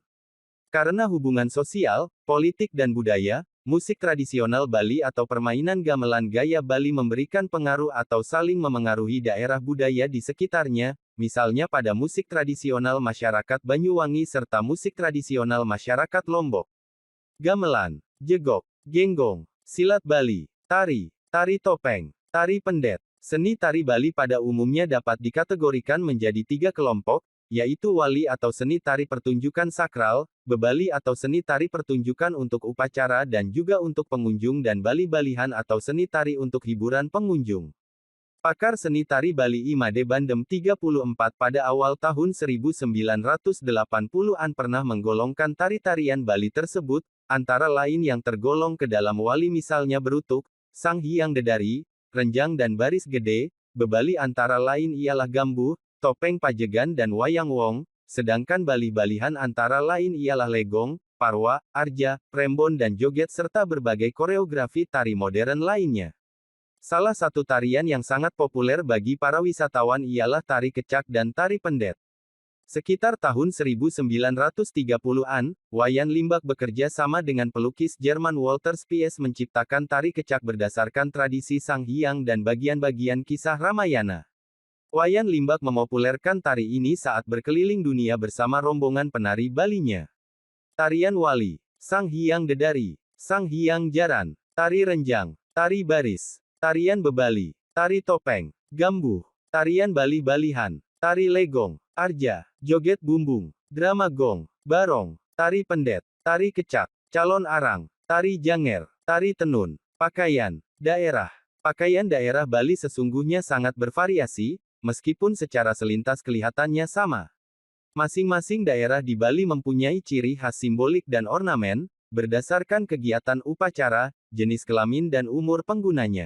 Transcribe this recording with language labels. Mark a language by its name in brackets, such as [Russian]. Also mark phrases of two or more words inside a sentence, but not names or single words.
[Indonesian] Karena hubungan sosial, politik dan budaya, musik tradisional Bali atau permainan gamelan gaya Bali memberikan pengaruh atau saling memengaruhi daerah budaya di sekitarnya, misalnya pada musik tradisional masyarakat Banyuwangi serta musik tradisional masyarakat Lombok. Gamelan, jegok, genggong, silat Bali, tari, tari topeng, tari pendet. Seni tari Bali pada umumnya dapat dikategorikan menjadi 3 kelompok, yaitu wali atau seni tari pertunjukan sakral, bebali atau seni tari pertunjukan untuk upacara dan juga untuk pengunjung dan bali-balihan atau seni tari untuk hiburan pengunjung. Pakar seni tari Bali Imade Bandem 34 pada awal tahun 1980-an pernah menggolongkan tari-tarian Bali tersebut, antara lain yang tergolong ke dalam wali misalnya berutuk, Sang Hyang Dedari, renjang dan baris gede, bebali antara lain ialah gambuh, topeng pajegan dan wayang wong, sedangkan bali-balihan antara lain ialah legong, parwa, arja, prembon dan joget serta berbagai koreografi tari modern lainnya. Salah satu tarian yang sangat populer bagi para wisatawan ialah tari kecak dan tari pendet. Sekitar tahun 1930-an, Wayan Limbak bekerja sama dengan pelukis Jerman Walter Spies menciptakan tari kecak berdasarkan tradisi Sang Hyang dan bagian-bagian kisah Ramayana. Wayan Limbak memopulerkan tari ini saat berkeliling dunia bersama rombongan penari Balinya. Tarian Wali, Sang Hyang Dedari, Sang Hyang Jaran, Tari Renjang, Tari Baris, Tarian Bebali, Tari Topeng, Gambuh, Tarian Bali-Balihan, Tari Legong, Arja, Joget Bumbung, Drama Gong, Barong, Tari Pendet, Tari Kecak, Calon Arang, Tari Janger, Tari Tenun, Pakaian, Daerah. Pakaian daerah Bali sesungguhnya sangat bervariasi, meskipun secara selintas kelihatannya sama. Masing-masing daerah di Bali mempunyai ciri khas simbolik dan ornamen, berdasarkan kegiatan upacara, jenis kelamin dan umur penggunanya.